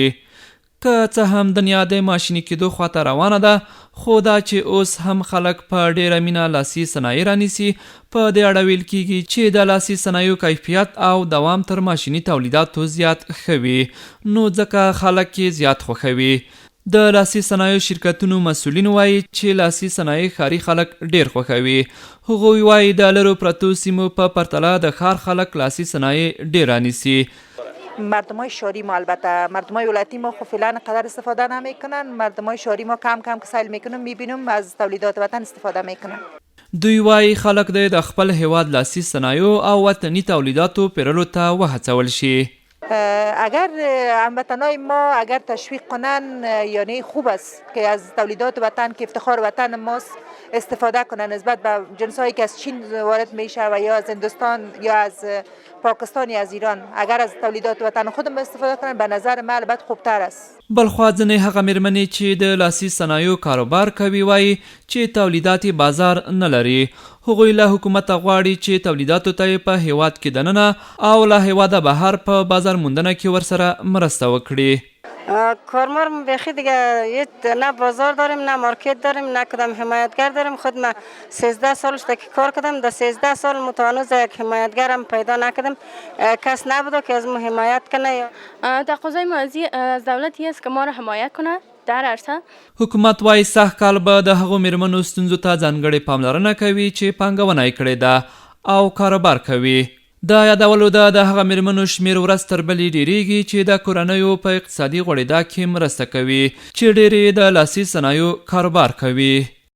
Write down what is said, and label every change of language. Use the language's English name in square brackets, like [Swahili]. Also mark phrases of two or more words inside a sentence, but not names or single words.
[Pashto] که څه هم دنیا د ماشیني کېدو خواته روانه ده، خو دا چې اوس هم خلک په ډیره مینه لاسي صنایع رانیسي، په دې اړه ویل کیږي چې د لاسي صنایعو کیفیت او دوام تر ماشیني تولیداتو زیات ښه وي، نو ځکه خلک یې زیات خوښوي. د لاسي صنایعو شرکتونو مسؤلین وایي چې لاسي صنایع ښاري خلک ډیر خوښوي. هغوی وایي د لرو پرتو سیمو په پرتله د ښار خلک لاسي صنایع ډیر رانیسي. [Persian] مردمای شهری ما البته مردمای ولایتی ما خب فعلا قدر استفاده نمیکنن. مردمای شهری ما کم کم که سیل میکنم میبینم از تولیدات وطن استفاده میکنن. [Pashto] دوی وایي خلک د خپل هیواد لاسي صنایعو او وطني تولیداتو پیرلو ته وهڅول شي. [Persian] اگر هموطنای ما اگر تشویق کنن یعنی خوب است که از تولیدات وطن که افتخار وطن ماست استفاده کنن نسبت به جنسایی که از چین وارد میشه و یا از هندوستان یا از پاکستان یا از ایران. اگر از تولیدات وطن خودم استفاده کنن به نظر من البته خوبتر است. [Pashto] بلخوا ځینې هغه میرمنې چې د لاسي صنایعو کاروبار کوي وایي چې تولیدات بازار نه لري. هغوی له حکومته غواړي چې تولیداتو ته یې په هیواد کې دننه او له هیواده بهر په بازار موندنه کې ورسره مرسته وکړي. [Persian] کارمار بیخی دیگه نه بازار داریم نه مارکت داریم نه کدام حمایتگر داریم. خود من 13 سالش که کار کردم، در 13 سال متوانوز یک حمایتگرم پیدا نکردم، کس نبوده که از ما حمایت کنه. تقاضای ما از دولتی است که ما را حمایت کنه در عرصه. [Pashto] حکومت وایي سږ کال به د هغو میرمنو ستونزو ته ځانګړې پاملرنه کوي چې پانګونه یې کړې ده او کاروبار کوي. د یادولو ده د هغه میرمنو شمیر ورځ تر بلې ډیریږي چې د کورنیو په اقتصادي غوړېدا کې مرسته کوي چې ډېرې د لاسي صنایعو کاروبار کوي.